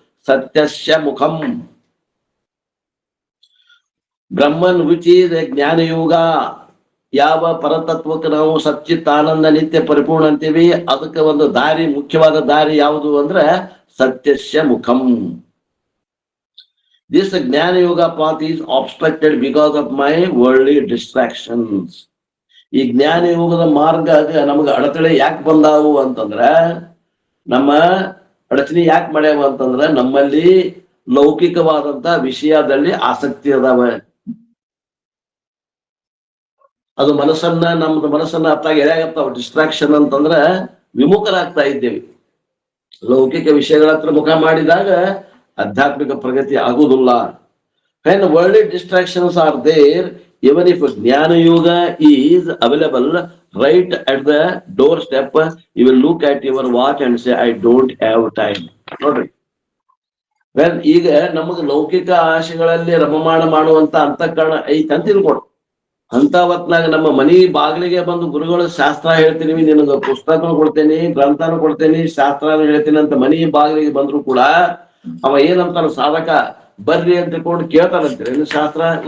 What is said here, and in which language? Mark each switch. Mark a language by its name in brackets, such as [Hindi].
[Sanskrit] ಸತ್ಯಸ್ಯ ಮುಖಂ. [English] Brahman which is a jnanayoga. [Kannada] ಯಾವ ಪರತತ್ವಕ್ಕೆ ನಾವು ಸಚ್ಚಿತ್ ಆನಂದ ನಿತ್ಯ ಪರಿಪೂರ್ಣ ಅಂತೀವಿ, ಅದಕ್ಕೆ ಒಂದು ದಾರಿ, ಮುಖ್ಯವಾದ ದಾರಿ ಯಾವುದು ಅಂದ್ರೆ [Sanskrit] ಸತ್ಯಸ್ಯ ಮುಖಂ. [English] This Jnana Yoga path is obstructed because of my worldly distractions. [Kannada] ಈ ಜ್ಞಾನ ಯೋಗದ ಮಾರ್ಗ ನಮಗೆ ಅಡತಡೆ ಯಾಕೆ ಬಂದಾವು ಅಂತಂದ್ರ, ನಮ್ಮ ಅಡಚಣೆ ಯಾಕೆ ಮಾಡ್ಯಾವ ಅಂತಂದ್ರ ನಮ್ಮಲ್ಲಿ ಲೌಕಿಕವಾದಂತ ವಿಷಯದಲ್ಲಿ ಆಸಕ್ತಿ ಅದಾವ. ಅದು ನಮ್ದು ಮನಸ್ಸನ್ನ ಅತ್ತಾಗ ಎಳೆಯಾಗತ್ತಾವ. ಡಿಸ್ಟ್ರಾಕ್ಷನ್ ಅಂತಂದ್ರ ವಿಮುಖರಾಗ್ತಾ ಇದ್ದೇವೆ. ಲೌಕಿಕ ವಿಷಯಗಳ ಹತ್ರ ಮುಖ ಮಾಡಿದಾಗ ಆಧ್ಯಾತ್ಮಿಕ ಪ್ರಗತಿ ಆಗುವುದಿಲ್ಲ. [English] When worldly distractions are there, even if Jnana Yoga is available right at the doorstep, you will look at your watch and say, I don't have time. [Kannada] ನೋಡ್ರಿ, ಈಗ ನಮಗೆ ಲೌಕಿಕ ಆಶೆಗಳಲ್ಲಿ ರಮಮಾಣ ಮಾಡುವಂತ ಅಂತಃಕರಣ ಐತೆ ಅಂತ ತಿಳ್ಕೊಡು. ಅಂತ ಹೊತ್ನಾಗ ನಮ್ಮ ಮನಿ ಬಾಗಿಲಿಗೆ ಬಂದು ಗುರುಗಳು ಶಾಸ್ತ್ರ ಹೇಳ್ತೀನಿ, ನಿನಗ ಪುಸ್ತಕನು ಕೊಡ್ತೇನೆ, ಗ್ರಂಥನು ಕೊಡ್ತೇನೆ, ಶಾಸ್ತ್ರನು ಹೇಳ್ತೀನಿ ಅಂತ ಮನಿ ಬಾಗಿಲಿಗೆ ಬಂದ್ರು ಕೂಡ ಅವ ಏನಂತಾನ ಸಾಧಕ, ಬರ್ರಿ ಅಂತ ತಿಳ್ಕೊಂಡು ಕೇಳ್ತಾನಂತೀರಿ ಇನ್ನು ಶಾಸ್ತ್ರ.